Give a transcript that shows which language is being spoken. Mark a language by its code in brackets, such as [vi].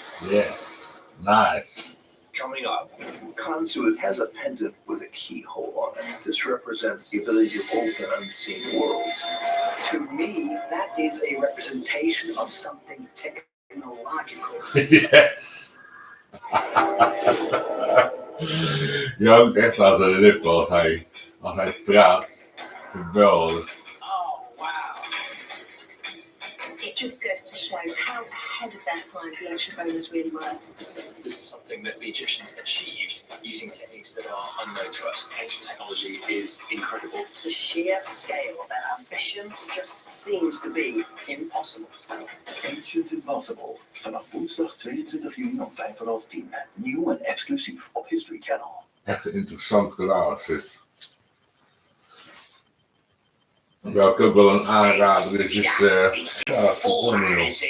[en] Yes. Nice. Coming up, Kansu has a pendant with a keyhole on it. This represents the ability to open unseen worlds. To me, that is a representation of something technological. Yes. [nl] Je houdt echt aan zijn lip als hij praat. Geweldig. Oh, wow. [en] It just goes to show how ahead of their time the ancient Romans really were. This is something that the Egyptians achieved using techniques that are unknown to us. Ancient technology is incredible. The sheer scale of their ambition just seems to be impossible. Ancient Impossible. [nl] Vanaf woensdag 22 juni om 10:05. Nieuw en exclusief op History Channel. Echt een interessant kanaal is dit. Welke ook wel een aanrader is Vertonio.